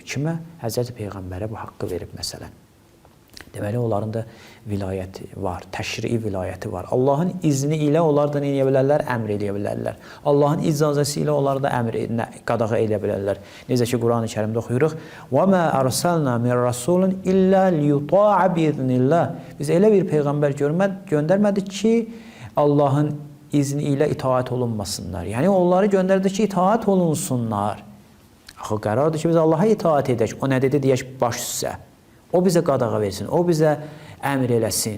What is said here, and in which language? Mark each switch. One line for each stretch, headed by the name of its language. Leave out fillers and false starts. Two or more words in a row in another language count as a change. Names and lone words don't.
Azerbaijani: Kimə? Həzrəti Peyğəmbərə bu haqqı verib məsələn. Deməli, onların da vilayəti var, təşrii vilayəti var. Allahın izni ilə onlar da eləyə bilərlər, əmr eləyə bilərlər. Allahın icazəsi ilə onlar da qadağa eləyə bilərlər. Necə ki, Quran-ı Kərimdə oxuyuruq:
Arabic: وَمَا أَرْسَلْنَا مِنْ رَسُولٍ إِلَّا لِيُطَاعَ بِإِذْنِ اللَّهِ.
Azerbaijani: Biz elə bir Peyğəmbər göndərmədik ki, Allahın izni ilə itaat olunmasınlar. Yəni, onları göndərdik ki, itaat olunsunlar. Axı, qərardır ki, biz Allaha itaat edək. O nə dedi deyək, baş üstə. O bizə qadağa versin, o bizə əmr eləsin.